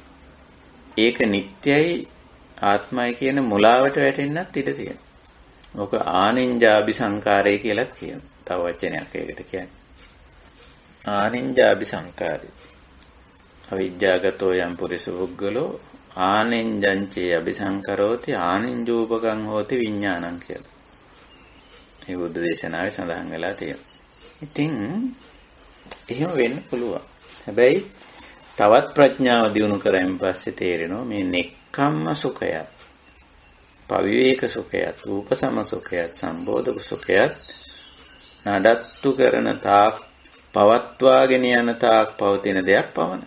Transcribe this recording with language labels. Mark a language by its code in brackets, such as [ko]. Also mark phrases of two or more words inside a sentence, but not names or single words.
[si] ඒක නිට්ටයයි ආත්මයි කියන මුලාවට වැටෙන්නත් ඉඩ තියෙනවා. ඕක ආනින්ජාබි සංකාරය කියලා කියනවා. තව වචනයක් ඒකට කියන්නේ. ආනින්ජාබි සංකාරය. [pi] අවිජ්ජාගතෝ යම් පුරිස පුද්ගලෝ ආනින්ජංචේ අபிසංකරෝති ආනින්ජෝපකං හෝති විඥානං කියලා. [si] මේ බුද්ධ දේශනාවේ සඳහන් වෙලා තියෙනවා. ඉතින් එහෙම වෙන්න පුළුවන්. හැබැයි තවත් ප්‍රඥාව දියුණු කරගෙන පස්සේ තේරෙනවා මේ නෙක්ඛම්ම සුඛයත්, පවිවේක සුඛයත්, රූපසම සුඛයත්, සම්බෝධක සුඛයත් නඩත්තු කරන තාක් පවත්වාගෙන යන තාක් පවතින දෙයක් පමණයි.